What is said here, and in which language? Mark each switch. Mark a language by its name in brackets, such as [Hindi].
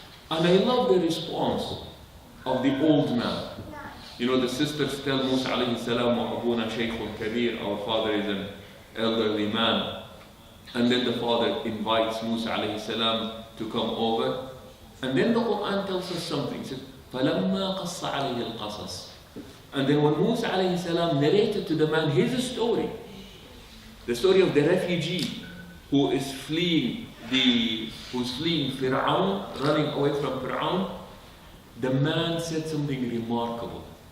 [English] And I love the response of the old man. You know, the sisters tell Musa alayhi salam, [Arabic] وَأَبُونَا شَيْخٌ كَبِيرٌ, [English] our father is an elderly man. And then the father invites Musa alayhi salam to come over. And then the Quran tells us something. It says, [Arabic] فَلَمَّا قَصَّ عَلَيْهِ الْقَصَصِ. [English] And then when Musa alayhi salam narrated to the man his story, the story of the refugee who is fleeing Fir'aun, running away from Fir'aun, the man said something remarkable.